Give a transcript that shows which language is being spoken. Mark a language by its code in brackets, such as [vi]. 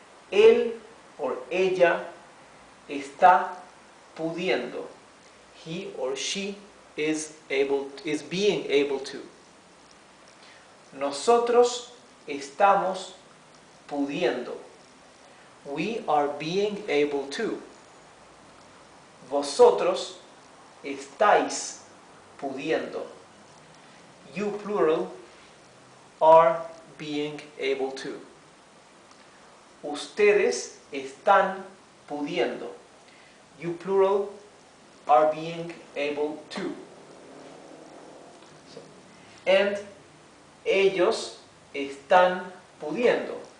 [es] Él or ella está pudiendo. [en] He or she is being able to. [es] Nosotros estamos pudiendo. [en] We are being able to. [es] Vosotros estáis pudiendo. [en] You, plural, are being able to. [es] Ustedes están pudiendo. [en] You, plural, are being able to. [es] And ellos están pudiendo.